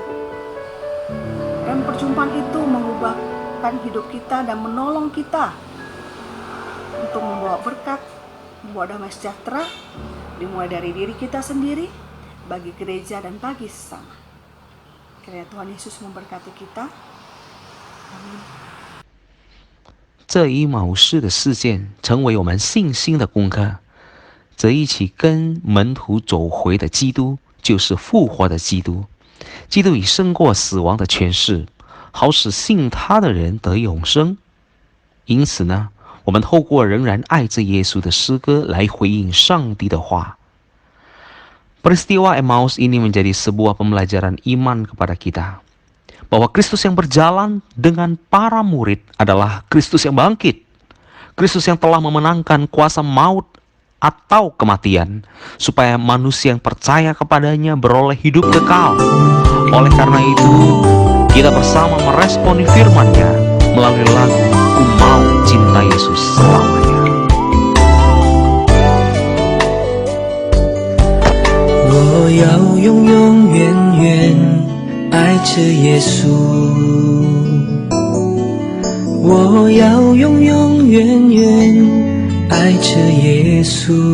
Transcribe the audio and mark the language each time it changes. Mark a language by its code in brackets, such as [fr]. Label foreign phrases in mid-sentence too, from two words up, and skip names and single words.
[id] Dan perjumpaan itu mengubahkan hidup kita dan menolong kita untuk membawa berkat, membawa damai sejahtera, dimulai dari diri kita sendiri, bagi gereja dan bagi sesama. Kiranya Tuhan Yesus memberkati kita. Amin。 [zh] 这以马忤斯的事件成为我们信心的功课。这一起跟门徒走回的基督，就是复活的基督。基督已胜过死亡的权势，好使信他的人得永生。因此呢，我们透过仍然爱着耶稣的诗歌来回应上帝的话。 [id] Peristiwa Emmaus ini menjadi sebuah pembelajaran iman kepada kita, bahwa Kristus yang berjalan dengan para murid adalah Kristus yang bangkit, Kristus yang telah memenangkan kuasa maut atau kematian, supaya manusia yang percaya kepadanya beroleh hidup kekal. Oleh karena itu, kita bersama meresponi firman-Nya melalui lagu "Ku Mau Cinta Yesus Selamanya". [zh] 我要永永远远爱着耶稣，我要永永远远爱着耶稣。